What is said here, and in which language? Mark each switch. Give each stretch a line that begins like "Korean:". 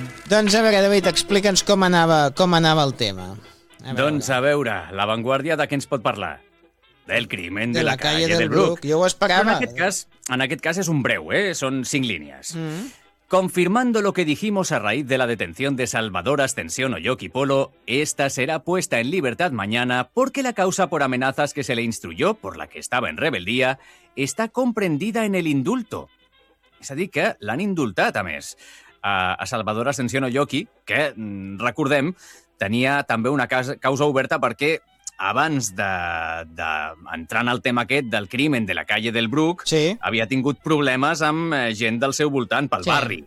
Catalan: Doncs a veure, David, explica'ns com anava el tema. Doncs a veure, La Vanguardia, de què ens pot parlar?
Spanish: Del crimen de la calle del Bruc.
Catalan: Jo ho esperava. En aquest cas és un breu, són 5 línies.
Spanish: Confirmando lo que dijimos a raíz de la detención de Salvador Ascensión Oyoki Polo, esta será puesta en libertad mañana porque la causa por amenazas que se le instruyó, por la que estaba en rebeldía, está comprendida en el indulto.
Catalan: És a dir, que l'han indultat, a més, a Salvador Ascensión Oyoki, que, recordem, tenia també una causa oberta perquè abans d'entrar en el tema aquest del
Spanish: crimen de la calle del Bruc,
Catalan: sí, havia tingut problemes amb gent del seu voltant pel barri.